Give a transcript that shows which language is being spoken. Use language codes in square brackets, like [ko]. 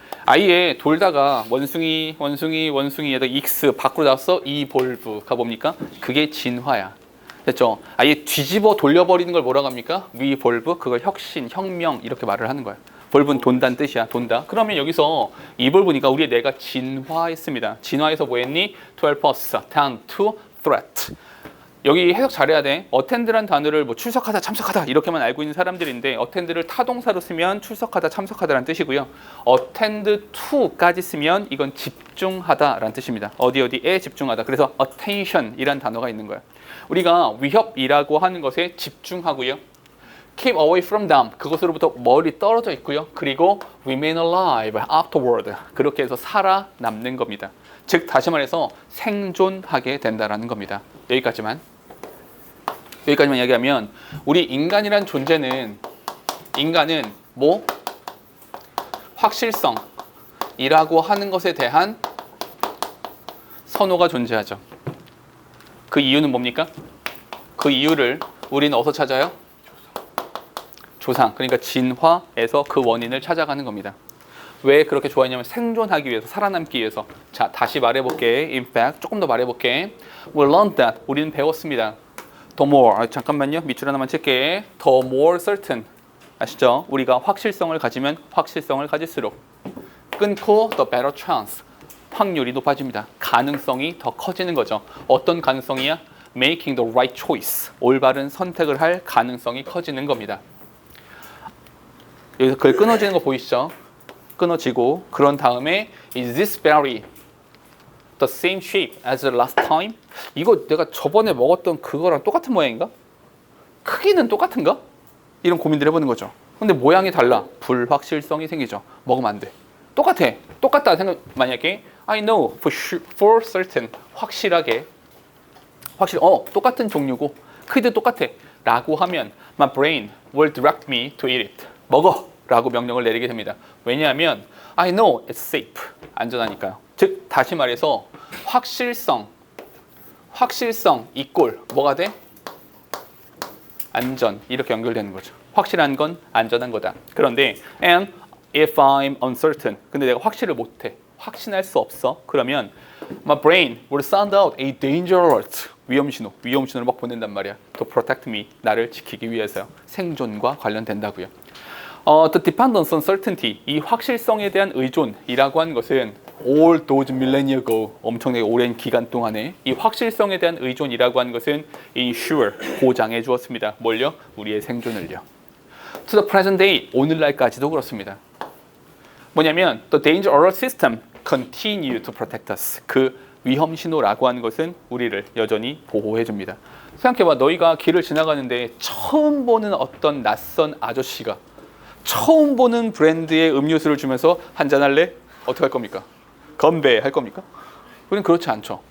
[ko] 아예 돌다가 원숭이에다 익스 밖으로 나왔어. 이볼브가 뭡니까? 그게 진화야. 됐죠? 아예 뒤집어 돌려버리는 걸 뭐라고 합니까? 리볼브. 그걸 혁신, 혁명 이렇게 말을 하는 거야. 볼브는 돈다는 뜻이야. 돈다. 그러면 여기서 이볼브니까 우리의 뇌가 진화했습니다. 진화해서 뭐 했니? [en] To help us down to threat. [ko] 여기 해석 잘해야 돼. attend란 단어를 뭐 출석하다, 참석하다 이렇게만 알고 있는 사람들인데 attend를 타동사로 쓰면 출석하다, 참석하다라는 뜻이고요. attend to까지 쓰면 이건 집중하다라는 뜻입니다. 어디에 집중하다. 그래서 attention이란 단어가 있는 거야. 우리가 위협이라고 하는 것에 집중하고요. [en] keep away from them. [ko] 그것으로부터 멀리 떨어져 있고요. [en] 그리고 remain alive afterward. [ko] 그렇게 해서 살아남는 겁니다. 즉 다시 말해서 생존하게 된다라는 겁니다. 여기까지만 이야기하면 우리 인간이란 존재는 뭐 확실성이라고 하는 것에 대한 선호가 존재하죠. 그 이유는 뭡니까? 그 이유를 우리는 어디서 찾아요? 조상. 그러니까 진화에서 그 원인을 찾아가는 겁니다. 왜 그렇게 좋아했냐면 생존하기 위해서, 살아남기 위해서. 자, 다시 말해볼게. [en] In fact, [ko] 조금 더 말해볼게. [en] We learned that. [ko] 우리는 배웠습니다. [en] The more. [ko] 잠깐만요. 밑줄 하나만 칠게. [en] The more certain. [ko] 아시죠? 우리가 확실성을 가지면 확실성을 가질수록 끊고 [en] the better chance. [ko] 확률이 높아집니다. 가능성이 더 커지는 거죠. 어떤 가능성이야? [en] Making the right choice. [ko] 올바른 선택을 할 가능성이 커지는 겁니다. 여기서 그걸 끊어지는 거 보이시죠? 끊어지고 그런 다음에 [en] Is this berry the same shape as the last time? [ko] 이거 내가 저번에 먹었던 그거랑 똑같은 모양인가? 크기는 똑같은가? 이런 고민들 해보는 거죠. 근데 모양이 달라. 불확실성이 생기죠. 먹으면 안 돼. 똑같다 생각. 만약에 [en] I know for certain [ko] 확실하게 똑같은 종류고 크기도 똑같아 라고 하면 [en] my brain will direct me to eat it. [ko] 먹어 라고 명령을 내리게 됩니다. [en] 왜냐하면 I know it's safe. [ko] 안전하니까요. 즉 다시 말해서 확실성 이꼴 뭐가 돼? 안전. 이렇게 연결되는 거죠. 확실한 건 안전한 거다. 그런데 [en] and if I'm uncertain. [ko] 근데 내가 확실을 못해. 확신할 수 없어. 그러면 [en] my brain will sound out a danger alert. [ko] 위험 신호를 막 보낸단 말이야. [en] To protect me. [ko] 나를 지키기 위해서요. 생존과 관련된다고요. [en] The dependence on certainty, [ko] 이 확실성에 대한 의존이라고 하는 것은 [en] all those millennia ago, [ko] 엄청나게 오랜 기간 동안에 이 확실성에 대한 의존이라고 하는 것은 ensure, 보장해 주었습니다. 뭘요? 우리의 생존을요. [en] To the present day, [ko] 오늘날까지도 그렇습니다. 뭐냐면 [en] the danger alert system continue to protect us. [ko] 그 위험 신호라고 하는 것은 우리를 여전히 보호해 줍니다. 생각해봐. 너희가 길을 지나가는데 처음 보는 어떤 낯선 아저씨가 처음 보는 브랜드의 음료수를 주면서 한잔 할래? 어떻게 할 겁니까? 건배 할 겁니까? 우리는 그렇지 않죠.